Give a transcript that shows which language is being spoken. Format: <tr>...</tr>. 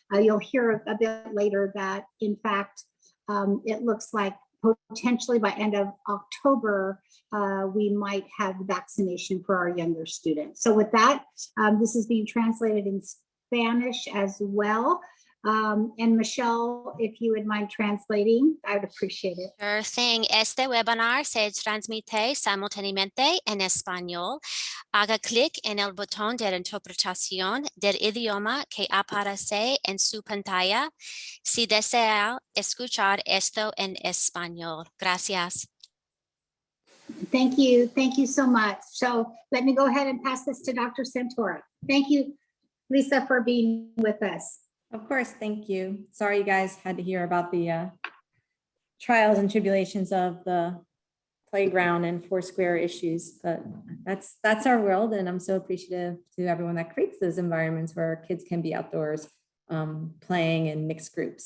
<en>You'll hear a bit later that in fact, it looks like potentially by end of October, we might have vaccination for our younger students. So with that, this is being translated in Spanish as well. And Michelle, if you would mind translating, I would appreciate it. Sure thing.</en> <es>Este webinar se transmite simultáneamente en español. Haga clic en el botón de interpretación del idioma que aparece en su pantalla si desea escuchar esto en español. Gracias.</es> <en>Thank you. Thank you so much. So let me go ahead and pass this to Dr. Santora. Thank you, Lisa, for being with us. Of course, thank you. Sorry you guys had to hear about the trials and tribulations of the playground and Foursquare issues, but that's our world, and I'm so appreciative to everyone that creates those environments where kids can be outdoors playing in mixed groups.</en>